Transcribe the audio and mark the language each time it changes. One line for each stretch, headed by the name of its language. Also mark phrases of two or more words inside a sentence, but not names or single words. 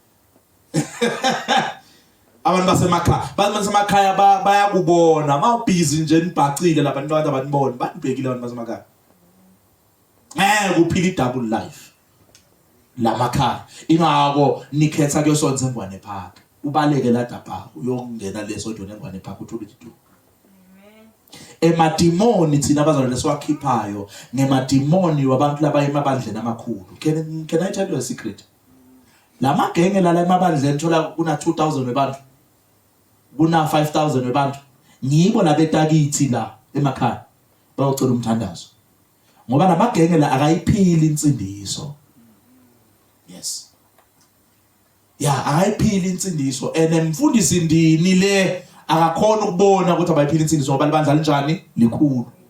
Swati: abantu basemakhaya bayakubona mawubhizi nje nibhacile labantu abanibona banibhekile abantu basemakhaya kuphila i-
English: double life
Swati: lamakhaya ingako nikhetha kuyosonza eNgwane Park ubaleke ladapha uyongena lesonto eNgwane Park uthula idudu emadimoni thina abazalwane siwakhiphayo ngemadimoni wabantu laba emabandleni amakhulu
English: can I tell you a secret
Swati: lama genge la emabandleni thola kuna 2000 webantu kuna 5000 webantu ngibo labetakithi la emakhaya bayocela umthandazo ngoba lamagenge la akayiphili insindiso yes akayiphili insindiso mfundisi ndini le akakhona ukubona ukuthi abayiphila insindiso ngoba libandla linjani likhulu